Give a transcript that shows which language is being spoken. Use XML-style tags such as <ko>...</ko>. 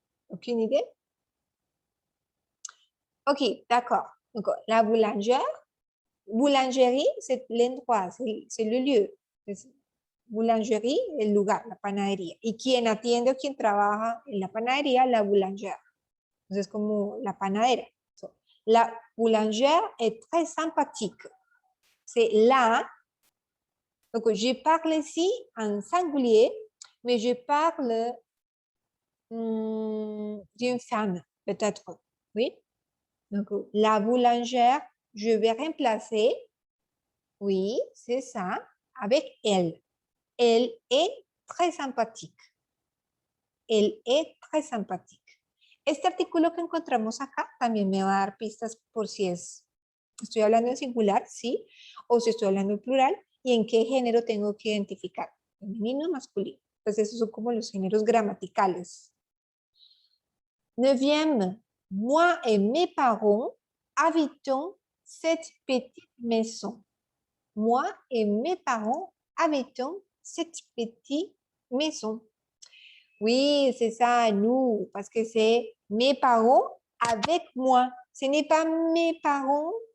<fr>Aucune idée? Ok, d'accord. Donc, la boulangère, boulangerie, c'est l'endroit, c'est le lieu.</fr> <es>Boulangerie, el lugar, la panadería. Y quien atiende o quien trabaja en la panadería,</es> <fr>la boulangère.</fr> <es>Entonces, como la panadera.</es> <fr>So, la boulangère est très sympathique. C'est la. Donc, je parle ici en singulier, mais je parle d'une femme, peut-être. Oui. Donc, la boulangère, je vais remplacer. Oui, c'est ça, avec elle. Elle est très sympathique.</fr> <es>Él es</es> <fr>très sympathique.</fr> <es>Este artículo que encontramos acá también me va a dar pistas por si estoy hablando en singular, sí, o si estoy hablando en plural y en qué género tengo que identificar, femenino o masculino. Pues esos son como los géneros gramaticales.</es> <fr>Neuvième, moi et mes parents habitons cette petite maison. Moi et mes parents habitons cette petite maison. Oui, c'est ça, nous, parce que c'est mes parents avec moi. Ce n'est pas mes parents</fr>